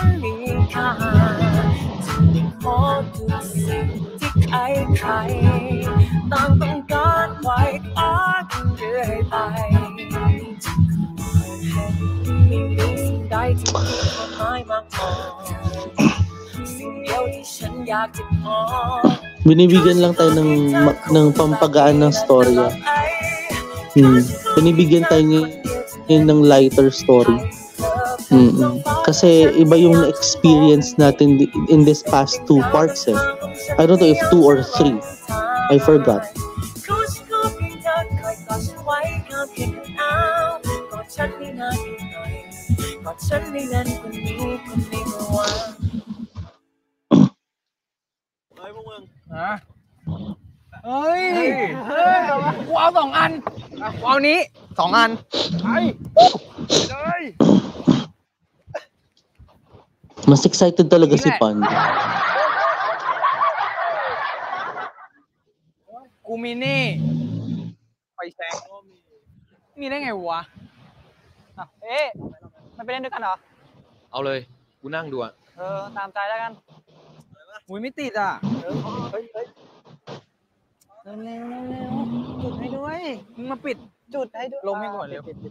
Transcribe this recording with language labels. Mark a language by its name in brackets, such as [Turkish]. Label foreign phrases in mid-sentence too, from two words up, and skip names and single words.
[Thai] มีค่าจะไม่ขอทุกสิ่งที่ใครต่างต้องการไว้คว้ากันเรื่อยไปจะขอให้ไม่มีสิ่งใดที่มีความหมายมากพอสิ่งเดียวที่ฉันอยากจะขอ [Filipino] Binibigyan lang tayo ng pampagaan ng storya. Binibigyan tayo ngayon ng [English] lighter story. [Filipino] Kasi iba yung experience natin [English] in this past 2 parts [Filipino] eh. [English] I don't know if 2 or 3. I forgot. [Thai] Ơi,กูเอา2 อันกูเอานี้2 อันไปเลย [Filipino] Mas excited talaga si Pan. [Thai] กูมีนี่ไฟแสงมีได้ไงวะเอ๊ะไม่ไปเล่นด้วยกันเหรอ เอาเลย กูนั่งดูอ่ะ ตามใจแล้วกันอุ้ยไม่ติดอ่ะเฮ้ยเร็วจุดให้ด้วยมึงมาปิดจุดให้ด้วยลงให้ก่อนเร็ว